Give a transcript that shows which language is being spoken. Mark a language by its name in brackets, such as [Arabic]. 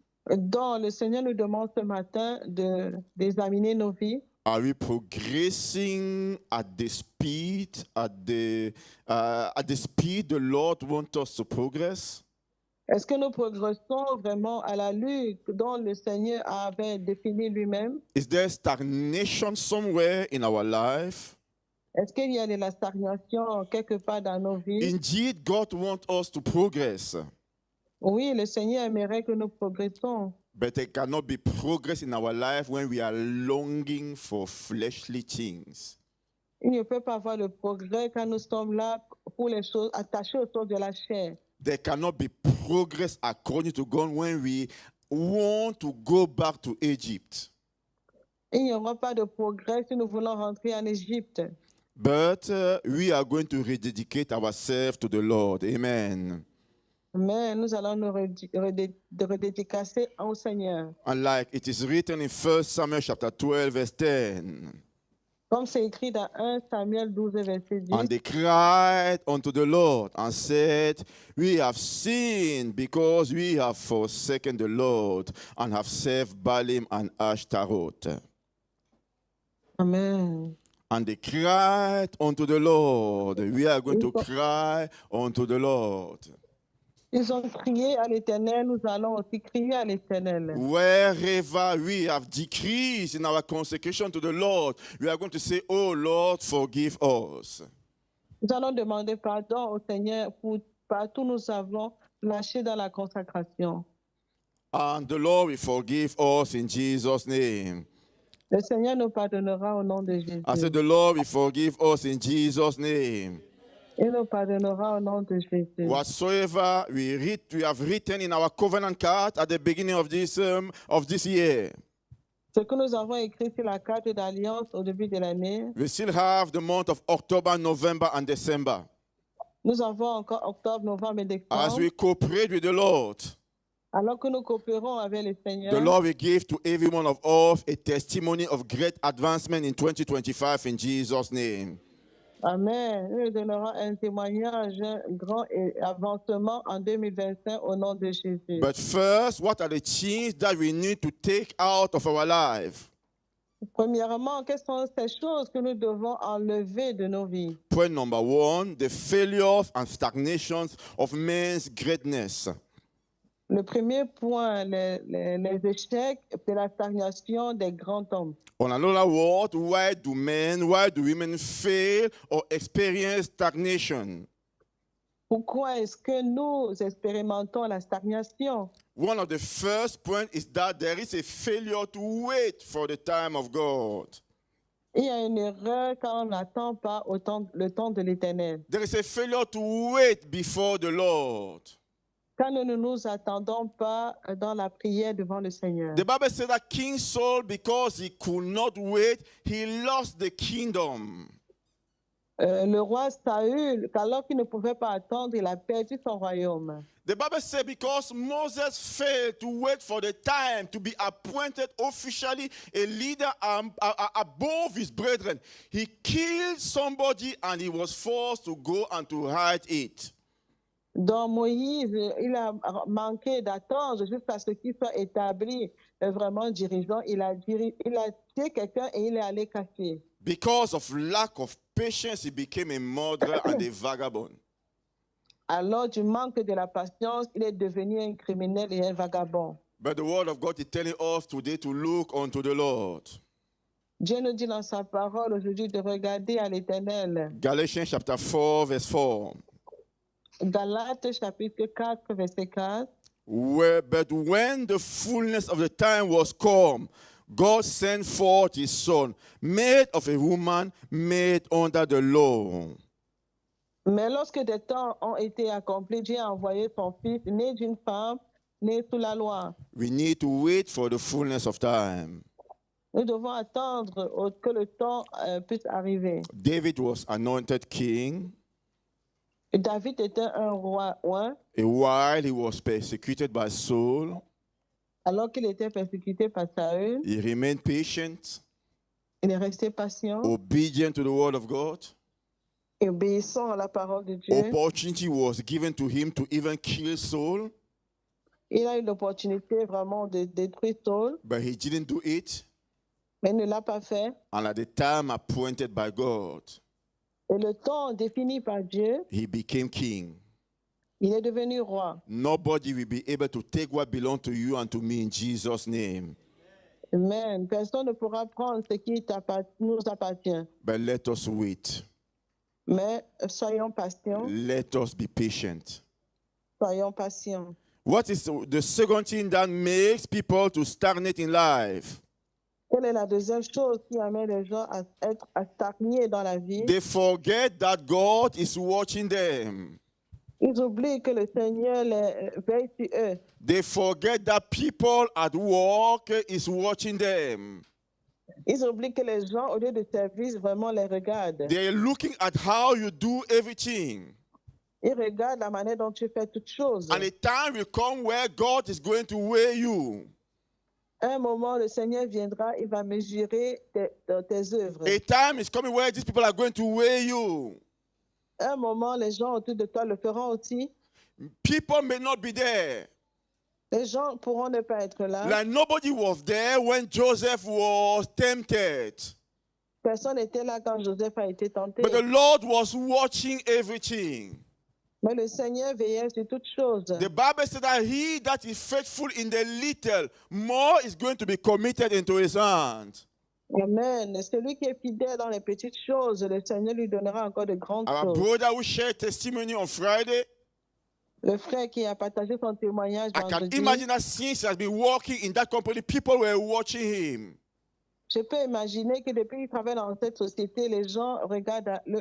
[French] Donc, le Seigneur nous demande ce matin d'examiner nos vies. [English] Are we progressing at the speed the Lord wants us to progress? [French] Est-ce que nous progressons vraiment à la lutte dont le Seigneur avait défini lui-même? [English] Is there stagnation somewhere in our life? [French] Est-ce qu'il y a de la stagnation quelque part dans nos vies? [English] Indeed, God wants us to progress. [French] Oui, le Seigneur aimerait que nous progressons. [English] But there cannot be progress in our life when we are longing for fleshly things. [French] Il ne peut pas avoir de progrès quand nous sommes là pour les choses attachées aux choses de la chair. [English] There cannot be progress according to God when we want to go back to Egypt. [French] Il n'y aura pas de progrès si nous voulons rentrer en Égypte. [English] But we are going to rededicate ourselves to the Lord. Amen. [French] Mais nous allons nous redédicacer au Seigneur. [English] And like it is written in 1 Samuel chapter 12, verse 10. [French] Comme c'est écrit dans 1 Samuel 12, verset 10. [English] And they cried unto the Lord and said, we have sinned because we have forsaken the Lord and have served Baalim and Ashtaroth. Amen. And they cried unto the Lord. We are going to cry unto the Lord. [French] Ils ont crié à l'Éternel, nous allons aussi crier à l'Éternel. [English] Wherever we have decreased in our consecration to the Lord, we are going to say, oh Lord, forgive us. [French] Nous allons demander pardon au Seigneur pour partout nous avons lâché dans la consacration. [English] And the Lord will forgive us in Jesus' name. [French] Le Seigneur nous pardonnera au nom de Jésus. [English] I said, the Lord will forgive us in Jesus' name. [French] Il nous pardonnera au nom de Jésus. [English] Whatsoever we have written in our covenant card at the beginning of this year. [French] Ce que nous avons écrit sur la carte d'alliance au début de l'année. [English] We still have the month of October, November, and December. [French] Nous avons encore octobre, novembre et décembre. [English] As we cooperate with the Lord, [French] alors que nous coopérons avec le Seigneur, [English] the Lord will give to every one of us a testimony of great advancement in 2025 in Jesus' name. Amen. [French] Nous donnerons un témoignage grand et avancement en 2025 au nom de Jésus. [English] But first, what are the things that we need to take out of our life? [French] Premièrement, quelles sont ces choses que nous devons enlever de nos vies? [English] Point number one, the failures and stagnations of men's greatness. [French] Le premier point, les échecs et la stagnation des grands hommes. [English] On another word, why do women fail or experience stagnation? [French] Pourquoi est-ce que nous expérimentons la stagnation? [English] One of the first points is that there is a failure to wait for the time of God. [French] Il y a une erreur quand on n'attend pas le temps de l'Éternel. [English] There is a failure to wait before the Lord. [French] Quand nous ne nous attendons pas dans la prière devant le Seigneur. [English] The Bible says that King Saul, because he could not wait, he lost the kingdom. [French] Le roi Saül, alors qu'il ne pouvait pas attendre, il a perdu son royaume. [English] The Bible says because Moses failed to wait for the time to be appointed officially a leader above his brethren, he killed somebody and he was forced to go and to hide it. [French] Donc Moïse, il a manqué d'attendre jusqu'à ce qu'il soit établi vraiment dirigeant. Il a tué quelqu'un et il est allé cacher. [English] Because of lack of patience, he became a murderer and a vagabond. [French] Alors du manque de la patience, il est devenu un criminel et un vagabond. [English] But the word of God is telling us today to look unto the Lord. [French] Dieu nous dit dans sa parole aujourd'hui de regarder à l'Éternel. [English] Galatians chapter 4, verse 4. [French] Galates chapitre 4, verset 4. [English] But when the fullness of the time was come, God sent forth his son, made of a woman, made under the law. [French] Mais lorsque des temps ont été accomplis, Dieu a envoyé son fils, né d'une femme, né sous la loi. [English] We need to wait for the fullness of time. [French] Nous devons attendre que le temps puisse arriver. [English] David was anointed king. [French] David était un roi oint. [English] A while he was persecuted by Saul, [French] Alors qu'il était persécuté par Saül, [English] he remained patient, [French] il est resté patient, [English] obedient to the word of God. [French] et obéissant à la parole de Dieu. [English] Opportunity was given to him to even kill Saul, [French] Il a eu l'opportunité vraiment de détruire Saul, [English] but he didn't do it. [French] mais il ne l'a pas fait. [English] And at the time appointed by God, [French] Et le temps défini par Dieu, [English] he became king. [French] il est devenu roi. [English] Nobody will be able to take what belongs to you and to me in Jesus' name. Amen. [French] Personne ne pourra prendre ce qui nous appartient. [English] But let us wait. [French] Mais soyons patients, [English] Let us be patient. [French] soyons patients. [English] What is the second thing that makes people to stagnate in life? [French] Quelle est la deuxième chose qui amène les gens à stagner dans la vie? [English] They forget that God is watching them. [French] Ils oublient que le Seigneur veille sur eux. [English] They forget that people at work is watching them. [French] Ils oublient que les gens, au lieu de service, vraiment les regardent. [English] They're looking at how you do everything. [French] Ils regardent la manière dont tu fais toutes choses. [English] And a time will come where God is going to weigh you. [French] Un moment, le Seigneur viendra, il va mesurer tes œuvres. [English] A time is coming where these people are going to weigh you. [French] Un moment, les gens autour de toi le feront aussi. [English] People may not be there. [French] Les gens pourront ne pas être là. [English] Like nobody was there when Joseph was tempted. [French] Personne n'était là quand Joseph a été tenté. [English] But the Lord was watching everything. [French] Mais le Seigneur veillait sur toutes choses. [English] The Bible said that he that is faithful in the little, more is going to be committed into his hand. Amen. [French] Celui qui est fidèle dans les petites choses, le Seigneur lui donnera encore de grandes [English] Our [French] choses. [English] brother who shared testimony on Friday, [French] Le frère qui a partagé son témoignage [English] I can [French] vendredi, [English] imagine that since he has been working in that company, people were watching him. [French] je peux imaginer que depuis qu'il travaille dans cette société, les gens regardent